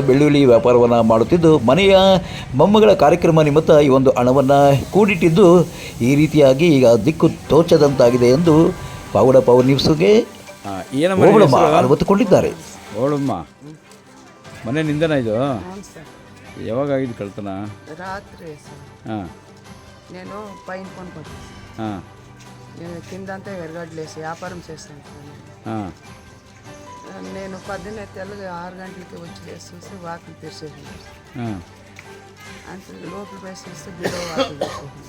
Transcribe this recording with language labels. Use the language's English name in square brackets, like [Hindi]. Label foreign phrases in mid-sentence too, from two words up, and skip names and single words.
[Kannada] ಬೆಳ್ಳುಳ್ಳಿ ವ್ಯಾಪಾರವನ್ನು ಮಾಡುತ್ತಿದ್ದು, ಮನೆಯ ಮೊಮ್ಮಗಳ ಕಾರ್ಯಕ್ರಮ ನಿಮಿತ್ತ ಈ ಒಂದು ಹಣವನ್ನು ಕೂಡಿಟ್ಟಿದ್ದು ಈ ರೀತಿಯಾಗಿ ಈಗ ದಿಕ್ಕು ತೋಚದಂತಾಗಿದೆ ಎಂದು ಪಾವಗಡ ಪವರ್ ನ್ಯೂಸ್ಗೆ ಓಬಳಮ್ಮ ಅನುಮತಿಕೊಂಡಿದ್ದಾರೆ. ಓಬಳಮ್ಮ ಮನೆ ನಿಂದನ ಇದು ಯಾವಾಗ ಆಗಿದ್ದು ಕಳ್ತನ? [Telugu] రాత్రి ಹಾಂ నేను పైన కొనుక్కొచ్చి ಹಾಂ కిందంతా ఎరగడ్లు వేసి వ్యాపారం చేస్తాను సార్. ಹಾಂ నేను పొద్దున్నే తెల్లగా 6 గంటలకి వచ్చి చూసి వాకిలు తెరిచేసి ಹಾಂ అంటే లోపల పోయి చూస్తే బిలో వాకిలు తెరిచేసి